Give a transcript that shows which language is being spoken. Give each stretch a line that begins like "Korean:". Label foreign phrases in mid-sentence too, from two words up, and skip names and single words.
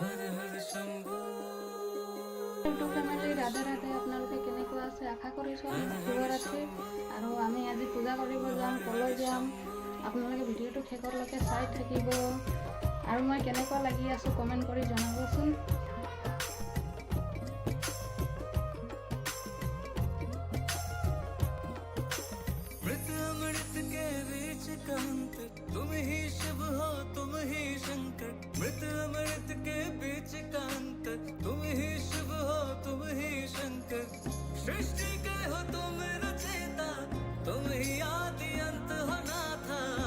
Assamese: ফ্যামিলি রাধে ৰাধে আপোনালোকে কেনেকুৱা আছে আশা কৰিছোঁ শুভৰাত্ৰি আৰু আমি আজি পূজা কৰিব যাম কলৈ যাম আপোনালোকে ভিডিঅ'টো শেষলৈকে চাই থাকিব আৰু মই কেনেকুৱা লাগি আছোঁ কমেণ্ট কৰি জনাবচোন।
Hindi: तुम ही शिव हो तुम ही शंकर मृत अमृत के बीच का अंतर तुम ही शिव हो तुम ही शंकर सृष्टि के हो तुम रचयिता तुम ही आदि अंत हो नाथा